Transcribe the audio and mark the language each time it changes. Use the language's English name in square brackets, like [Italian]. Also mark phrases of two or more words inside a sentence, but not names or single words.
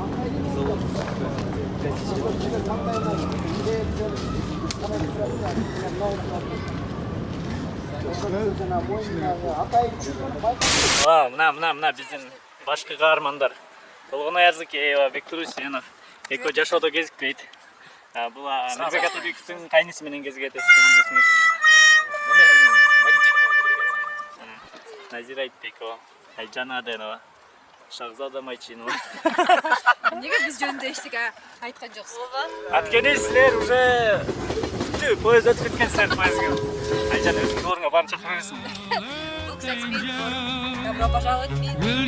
[Kyrgyz] Мына биздин башкы каармандар. Болгон Аярзыкеева, Бектуруш Сенов. Экөө жашоодо кезикпейт. Бул Нурбек Атабековдун кайниси менен кезигет. Назира Айтбекова, Айжан Аденова, Шахзада Майчинова. [Kazakh] Неге біз жөнінде ештеңе айтқан жоқсыз? [Kyrgyz] Аткени силер уже поезд өтүп кеткенсиздер поездге. Айжан өзүңүз орунга барып чакыра бересиң. [Kazakh] Бұл, кстати, менің орын. [Russian] Добро пожаловать в мир.